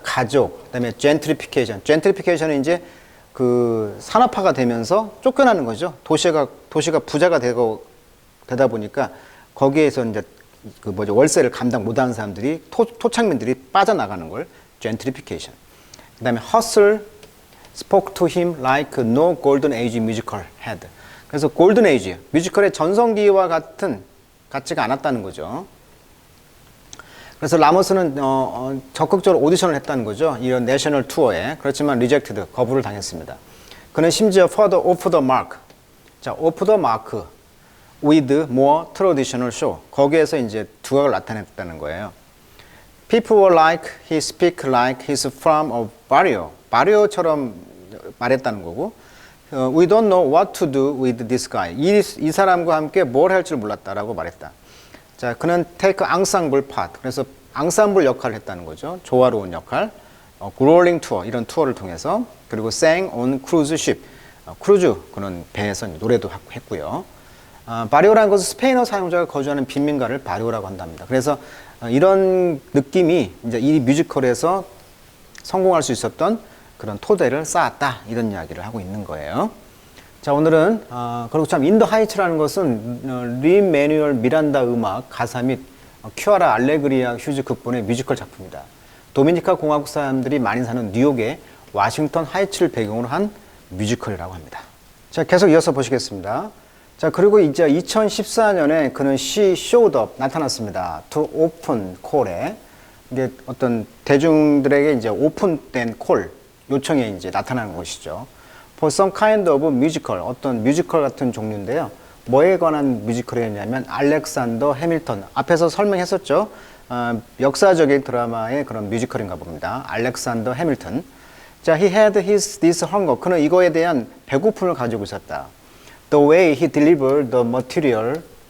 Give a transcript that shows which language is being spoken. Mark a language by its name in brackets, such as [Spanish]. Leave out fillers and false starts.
[Korean] 가족, 그다음에 젠트리피케이션. 젠트리피케이션은 이제 그 산업화가 되면서 쫓겨나는 거죠. 도시가 부자가 되다 보니까 거기에서 이제 월세를 감당 못하는 사람들이 토착민들이 빠져나가는 걸 gentrification. [English] 그다음에 hustle spoke to him like no golden age musical had. [Korean] 그래서 골든 에이지 뮤지컬의 전성기와 같지가 않았다는 거죠. 그래서 라모스는 적극적으로 오디션을 했다는 거죠. 이런 내셔널 투어에. 그렇지만 리젝티드, 거부를 당했습니다. [English] 그는 심지어 further off the mark. 자, off the mark with more traditional show. [Korean] 거기에서 이제 두각을 나타냈다는 거예요. [English] People were like, he speak like he's from a barrio. [Korean] barrio처럼 말했다는 거고. [English] We don't know what to do with this guy. [Korean] 이 사람과 함께 뭘 할 줄 몰랐다라고 말했다. [English] 자, 그는 take ensemble part. [Korean] 그래서 앙상블 역할을 했다는 거죠. 조화로운 역할. growling tour, 이런 투어를 통해서. [English] 그리고 sang on cruise ship. [Korean] 크루즈, 그는 배에서 노래도 했고요. 바리오라는 것은 스페인어 사용자가 거주하는 빈민가를 바리오라고 한답니다. 그래서 이런 느낌이 이제 이 뮤지컬에서 성공할 수 있었던 그런 토대를 쌓았다 이런 이야기를 하고 있는 거예요. 자, 오늘은 그리고 참 인더 하이츠라는 것은 린 매뉴얼 미란다 음악 가사 및 큐아라 알레그리아 휴즈 극본의 뮤지컬 작품이다. 도미니카 공화국 사람들이 많이 사는 뉴욕의 워싱턴 하이츠를 배경으로 한 뮤지컬이라고 합니다. 자, 계속 이어서 보시겠습니다. 자, 그리고 이제 2014년에 그는 She showed up 나타났습니다. To open call 에 이게 어떤 대중들에게 이제 오픈된 콜 요청에 이제 나타나는 것이죠. [English] For some kind of musical 어떤 뮤지컬 같은 종류인데요. [Korean] 뭐에 관한 뮤지컬이었냐면 알렉산더 해밀턴 앞에서 설명했었죠. 역사적인 드라마의 그런 뮤지컬인가 봅니다. [English] 알렉산더 해밀턴. 자, he had this hunger. [Korean] 그는 이거에 대한 배고픔을 가지고 있었다. The way he delivered the material.